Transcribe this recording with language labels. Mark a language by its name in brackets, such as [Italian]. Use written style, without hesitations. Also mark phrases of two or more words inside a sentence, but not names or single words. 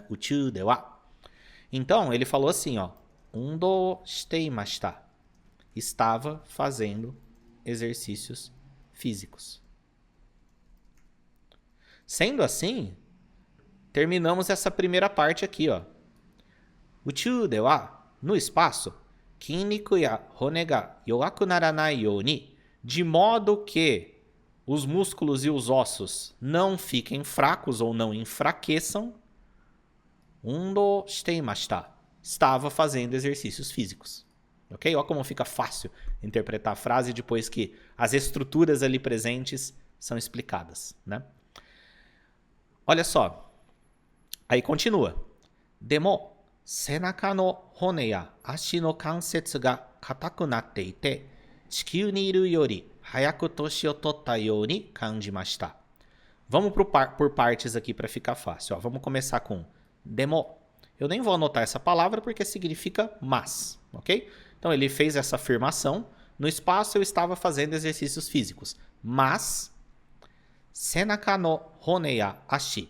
[Japanese] 宇宙では. [Portuguese] Então, ele falou assim, ó. [Japanese] 運動していました. [Portuguese] Estava fazendo exercícios físicos. Sendo assim, terminamos essa primeira parte aqui, ó. [Japanese] 宇宙では, [Portuguese] no espaço, [Japanese] 筋肉や骨が弱くならないように, [Portuguese] de modo que os músculos e os ossos não fiquem fracos ou não enfraqueçam. [Japanese] 運動していました. [Portuguese] Estava fazendo exercícios físicos. Ok? Olha como fica fácil interpretar a frase depois que as estruturas ali presentes são explicadas, né? Olha só. Aí continua. [Japanese] でも、背中の骨や足の関節が硬くなっていて、地球にいるより早く年を取ったように感じました. [Portuguese] Vamos por partes aqui para ficar fácil. Ó, vamos começar com demo. Eu nem vou anotar essa palavra porque significa mas, ok? Então ele fez essa afirmação. No espaço eu estava fazendo exercícios físicos. [Japanese] Mas, 背中の骨や足.